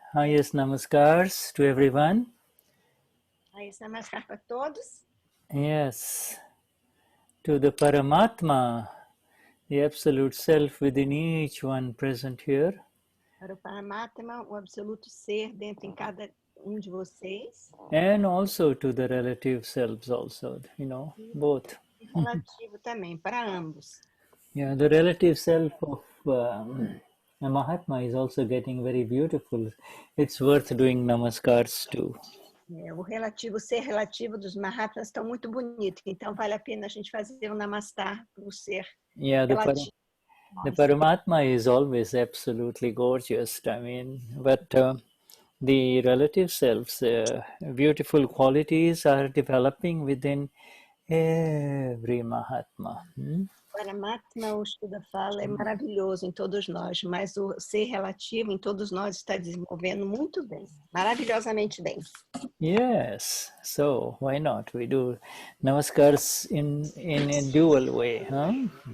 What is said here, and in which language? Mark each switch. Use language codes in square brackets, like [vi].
[en] Highest namaskars to everyone. [pt] Aí, namaskar para todos. [en] Yes. To the Paramatma, the absolute self within each one present here. [pt] Para o Paramatma, o absoluto ser dentro em cada de vocês. [en] And also to the relative selves also, both. [pt] Relativo também, para ambos. [en] Yeah, the relative self of a Mahatma is also getting very beautiful. It's worth doing namaskars too. [pt] O ser relativo dos Mahatmas estão muito bonito, então vale a pena a gente fazer um namastar para o ser relativo. [en] The Paramatma is always absolutely gorgeous. I mean, but the relative selves, beautiful qualities are developing within every Mahatma. [pt] Paramatma, o Shuddha fala, é maravilhoso em todos nós, mas o ser relativo em todos nós está desenvolvendo muito bem, maravilhosamente bem. [en] Yes, so why not? We do namaskars in a dual way, huh?